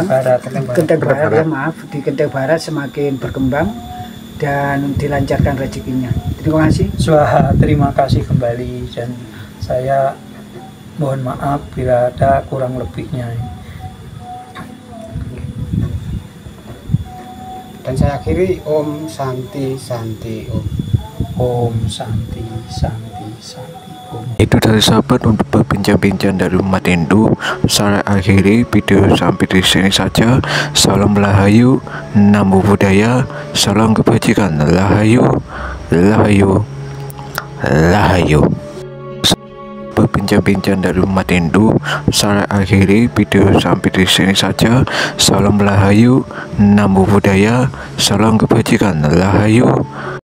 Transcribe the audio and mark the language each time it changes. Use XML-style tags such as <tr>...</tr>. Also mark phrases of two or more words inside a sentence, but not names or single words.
<id>Genteng Barat, ya maaf, di Genteng Barat semakin berkembang dan dilancarkan rezekinya. Terima kasih. Terima kasih kembali, dan saya mohon maaf bila ada kurang lebihnya. Dan saya akhiri</id> <sa>Om Santi Santi Om. Om Santi Santi Santi Om.</sa> <id>Itu dari sahabat untuk berbincang-bincang dari umat Hindu. Saya akhiri video sampai di sini saja. Salam Rahayu,</id> <pi>Namo Buddhaya,</pi> <id>salam kebajikan, Rahayu, Rahayu, Rahayu. Berbincang-bincang dari umat Hindu. Saya akhiri video sampai di sini saja. Salam Rahayu,</id> <pi>Namo Buddhaya,</pi> <id>salam kebajikan, Rahayu.</id>